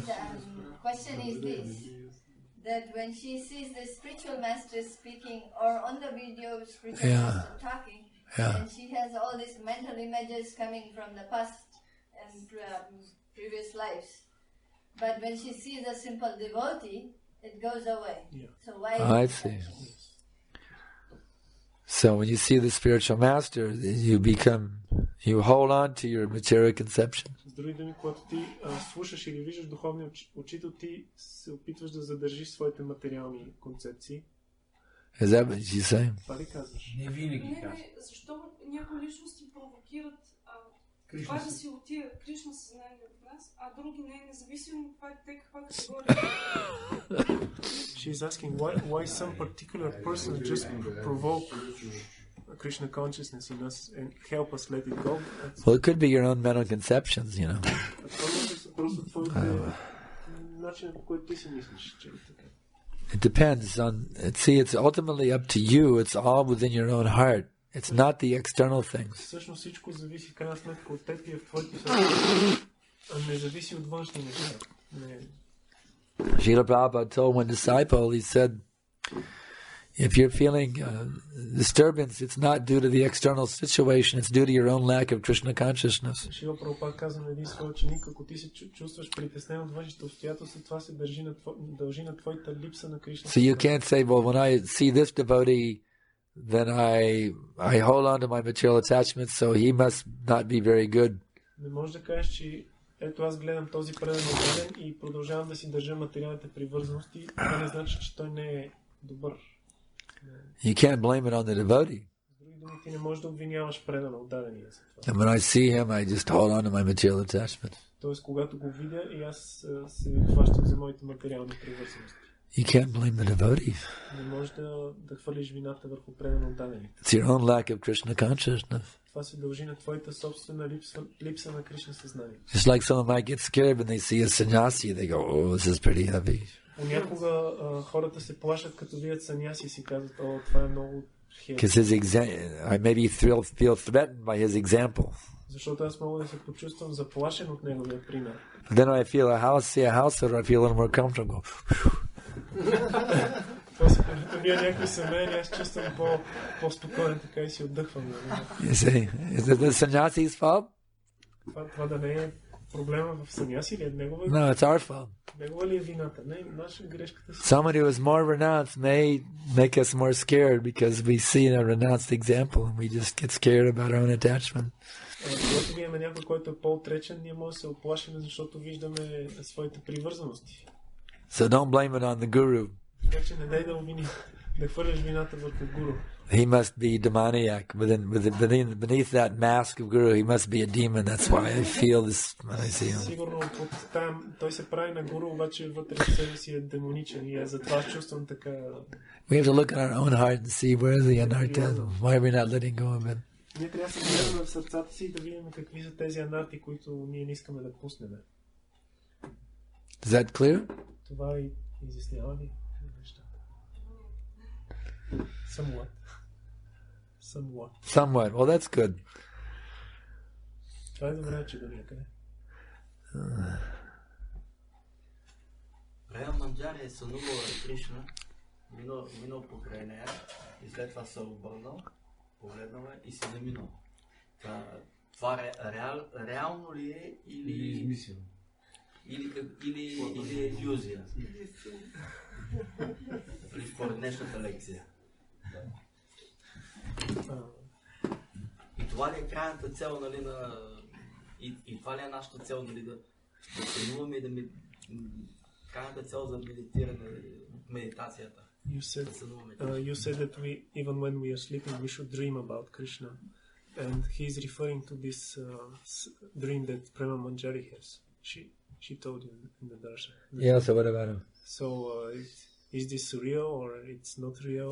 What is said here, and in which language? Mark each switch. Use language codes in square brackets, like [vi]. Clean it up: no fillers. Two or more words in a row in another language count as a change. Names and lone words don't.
[en] The question is this, that when she sees the spiritual master speaking or on the video spiritual master talking, and she has all these mental images coming from the past and previous lives. But when she sees a simple devotee, it goes away. Yeah. So why? I see. So when you see the spiritual master, you hold on to your material conception. [bg] С други думи, когато ти слушаш или виждаш духовния учител, ти се опитваш да задържиш своите материални концепции. [en] Is that what you say? [bg] Това ли казваш? Не винаги казвам. Не, защо някои личности провокират това да си отиде Кришна съзнание в нас, а други не, независимо от това те каква категория. [en] She is asking why some particular person just provoke Krishna consciousness in us and help us let it go. Well, it could be your own mental conceptions, you know. [bg] Просто твоите начинът, по който ти си мислиш, че е така. [en] It depends on. See, it's ultimately up to you. It's all within your own heart. It's not the external things. [bg] Всъщност всичко зависи крайна сметка от теб и в твоето сърце, а не зависи от външни неща. [en] Srila Prabhupada told one disciple, he said, if you're feeling disturbance, it's not due to the external situation, it's due to your own lack of Krishna consciousness. [bg] Шрила Прабхупада каза на един свой ученик, ако ти се чувстваш притеснен от външните обстоятелства, това се дължи на твоята липса на Кришна. [en] So you can't say, well, when I see this devotee, then I hold on to my material attachments, so he must not be very good. [bg] Не можеш да кажеш, че ето аз гледам този предан и продължавам да си държа материалните привързаности, това не значи, че той не е добър. [en] You can't blame it on the devotee. [bg] С други думи, ти не можеш да обвиняваш предана отдадения за това. [en] And when I see him, I just hold on to my material attachments. [bg] Тоест, когато го видя, и аз се хващам за моите материални привързаности. [en] You can't blame the devotee. [bg] Не можеш да хвърлиш вината върху предана отдадените. [en] It's your own lack of Krishna consciousness. [bg] Това се дължи на твоята собствена липса на Кришна съзнание. [en] Just like someone might get scared when they see a sannyasi, they go, oh, this is pretty heavy. [bg] Понякога хората се плашат, като видят саняси и си казват, о, това е много хеви. [en] I maybe feel threatened by his example. [bg] Защото аз мога да се почувствам заплашен от неговия пример. [en] But then when I see a house, I feel a little more comfortable. [bg] После като вие някакви семейни, аз чувствам по-спокоен, така и си отдъхвам. [en] You see, is it the sannyasi's fault? [bg] Това да не е проблема в саняси или негова? [en] No, it's our fault. [bg] Негова ли е вината? Не, наша грешката си. [en] Someone who is more renounced may make us more scared because we see a renounced example and we just get scared about our own attachment. [bg] Когато видим някой, който е по-отречен, ние може да се оплашим, защото виждаме своите привързаности. [en] So don't blame it on the guru. [bg] Така че не дай да хвърляш вината върху гуру. [en] He must be demoniac. Beneath that mask of guru, he must be a demon. That's why I feel this when I see him. [bg] Сигурно той се прави на гуру, обаче вътре в себе си е демоничен и затова чувствам така. [en] We have to look at our own heart and see where is the anartha. Why are we not letting go of it? [bg] Ние трябва да се гледаме в сърцата си и да видим какви са тези анарти, които ние не искаме да пуснем. [en] Is that clear? [bg] Това и изяснява ли нещата? [en] Somewhat. Well, that's good. [bg] Това е добре, че до някъде. Манджари е сънувал Кришна, минал покрай нея и след това се обърнал, погледнал и си заминал. Това реално ли е или измислено? Или е илюзия? Според днешната лекция. И това ли е крайната цел, нали, и това ли е нашата цел, нали, да сънуваме и да крайната цел за медитиране, медитацията? [en] You said that even when we are sleeping, we should dream about Krishna. And he is referring to this dream that Prema Manjari has. She told you in the darshan. Yeah, so what about him? So, is this real or it's not real?